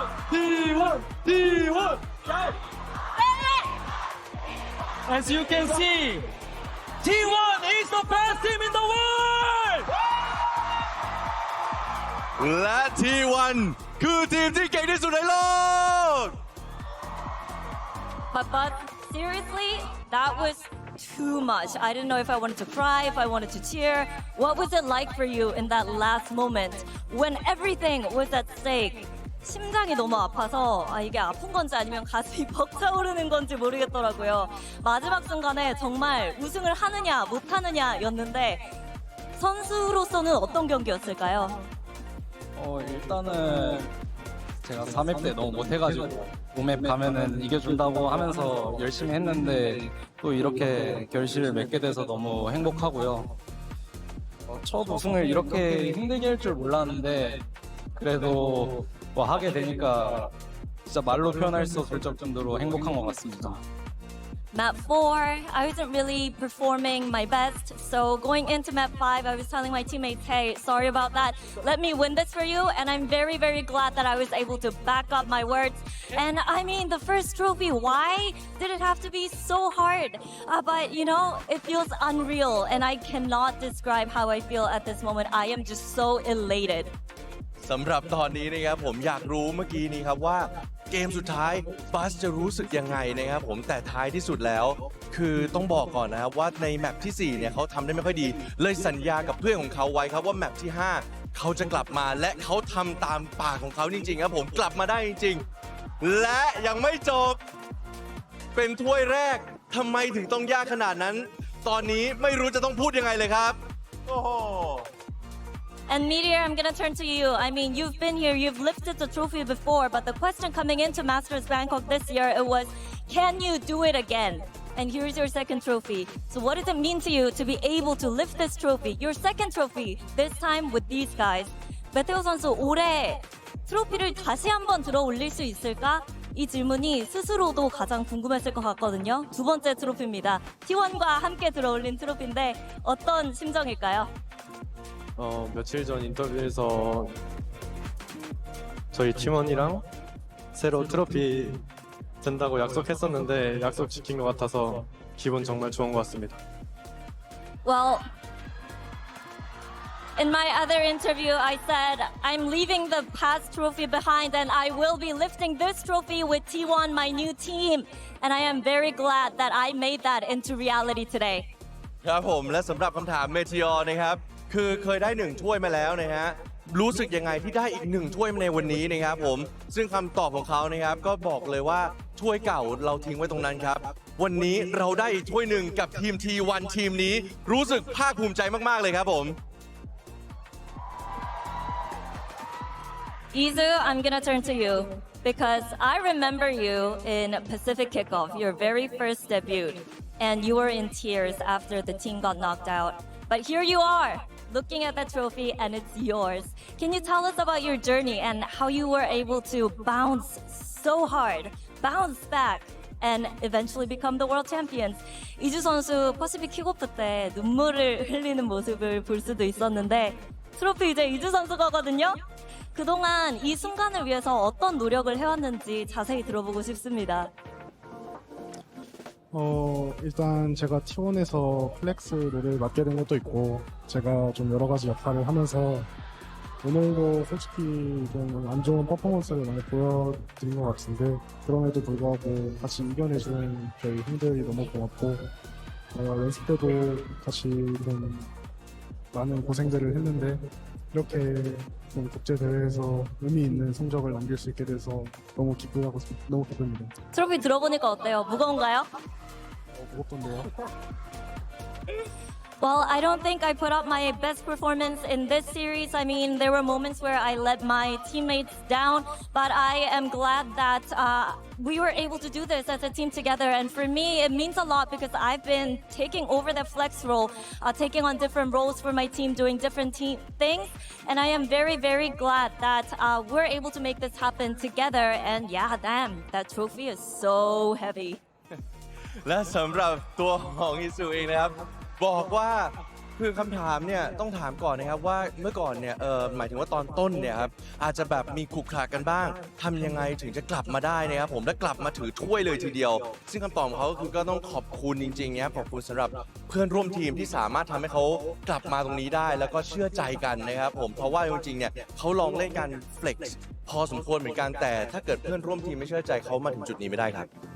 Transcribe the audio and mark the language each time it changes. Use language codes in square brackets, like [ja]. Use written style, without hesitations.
[en] T1! As you can see, T1 is the best team in the world! [th] และทีวันคือทีมที่เก่งที่สุดในโลก [en] But seriously, that was too much. I didn't know if I wanted to cry, if I wanted to cheer. What was it like for you in that last moment when everything was at stake? [ko] 심장이 너무 아파서 이게 아픈 건지 아니면 가슴이 벅차오르는 건지 모르겠더라고요. 마지막 순간에 정말 우승을 하느냐 못하느냐였는데 선수로서는 어떤 경기였을까요? 일단은 제가 3회 때 너무 못해가지고 5맵 가면은 이겨준다고 하면서 열심히 했는데 또 이렇게 결실을 맺게 돼서 너무 행복하고요. 첫 우승을 이렇게 힘들게 할 줄 몰랐는데 그래도 뭐 하게 되니까 진짜 말로 표현할 수 없을 정도로 행복한 것 같습니다. [en] Map 4, I wasn't really performing my best, so going into map 5, I was telling my teammates, hey, sorry about that, let me win this for you, and I'm very, very glad that I was able to back up my words. And I mean, the first trophy, why did it have to be so hard? But you know, it feels unreal, and I cannot describe how I feel at this moment. I am just so elated. [th] สำหรับตอนนี้นะครับผมอยากรู้เมื่อกี้นี้ครับว่าเกมสุดท้ายบัสจะรู้สึกยังไงนะครับผมแต่ท้ายที่สุดแล้วคือต้องบอกก่อนนะครับว่าในแมปที่4เนี่ยเขาทำได้ไม่ค่อยดีเลยสัญญากับเพื่อนของเขาไว้ครับว่าแมปที่5เขาจะกลับมาและเขาทำตามปากของเขาจริงๆครับผมกลับมาได้จริงๆและยังไม่จบเป็นถ้วยแรกทำไมถึงต้องยากขนาดนั้นตอนนี้ไม่รู้จะต้องพูดยังไงเลยครับโอ้โห [en] And Meteor, I'm gonna turn to you. I mean, you've been here, you've lifted the trophy before, but the question coming into Masters Bangkok this year, it was, can you do it again? And here's your second trophy. So what does it mean to you to be able to lift this trophy, your second trophy, this time with these guys? [ko] 메테오 선수, 올해 트로피를 다시 한번 들어 올릴 수 있을까? 이 질문이 스스로도 가장 궁금했을 것 같거든요. 두 번째 트로피입니다. T1과 함께 들어 올린 트로피인데 어떤 심정일까요? 며칠 전 인터뷰에서 저희 팀원이랑 새로 트로피 든다고 약속했었는데 약속 지킨 것 같아서 기분 정말 좋은 것 같습니다. [en] Well, in my other interview, I said I'm leaving the past trophy behind and I will be lifting this trophy with T1, my new team. And I am very glad that I made that into reality today. [th] ครับผมและสำหรับคำถาม Meteor นะครับคือเคยได้1ถ้วยมาแล้วนะฮะ รู้สึกยังไงที่ได้อีก1ถ้วยในวันนี้นะครับผมซึ่งคำตอบของเขานะครับก็บอกเลยว่าถ้วยเก่าเราทิ้งไว้ตรงนั้นครับวันนี้เราได้อีกถ้วยหนึ่งกับทีม T1 ทีมนี้รู้สึกภาคภูมิใจมากๆเลยครับผม [en] Izu, I'm gonna turn to you because I remember you in Pacific Kickoff, your very first debut, and you were in tears after the team got knocked out. But here you are, looking at the trophy, and it's yours. Can you tell us about your journey and how you were able to bounce so hard, bounce back, and eventually become the world champions? [ko] 이주 선수 퍼시픽 킥오프 때 눈물을 흘리는 모습을 볼 수도 있었는데 트로피 이제 이주 선수거든요. 그동안 이 순간을 위해서 어떤 노력을 해왔는지 자세히 들어보고 싶습니다. 일단 제가 T1에서 플렉스 롤을 맡게 된 것도 있고 제가 좀 여러 가지 역할을 하면서 오늘도 솔직히 좀 안 좋은 퍼포먼스를 많이 보여드린 것 같은데 그럼에도 불구하고 같이 이겨내준 저희 형들이 너무 고맙고 연습 때도 같이 좀 많은 고생들을 했는데 이렇게 좀 국제대회에서 의미 있는 성적을 남길 수 있게 돼서 너무 기쁩니다. 트로피 들어보니까 어때요? 무거운가요? 무겁던데요. [en] Well, I don't think I put up my best performance in this series. I mean, there were moments where I let my teammates down, but I am glad that we were able to do this as a team together. And for me, it means a lot because I've been taking over the flex role, taking on different roles for my team, doing different things. And I am very, very glad that we're able to make this happen together. And yeah, damn, that trophy is so heavy. [th] และสำหรับตัวของอิสุเองนะครับบอกว่าคือคำถามเนี่ยต้องถามก่อนนะครับว่าเมื่อก่อนเนี่ยหมายถึงว่าตอนต้นเนี่ยครับอาจจะแบบมีขรุขระกันบ้างทำยังไงถึงจะกลับมาได้นะครับผมและกลับมาถือถ้วยเลยทีเดียวซึ่งคำตอบของเขาก็คือก็ต้องขอบคุณจริงๆนะครับขอบคุณสำหรับเพื่อนร่วมทีมที่สามารถทำให้เขากลับมาตรงนี้ได้แล้วก็เชื่อใจกันนะครับผมเพราะว่าจริงๆเนี่ยเขาลองเล่นกันเฟล็กซ์พอสมควรเหมือนกันแต่ถ้าเกิดเพื่อนร่วมทีมไม่เชื่อใจเขามาถึงจุดนี้ไม่ได้ครับ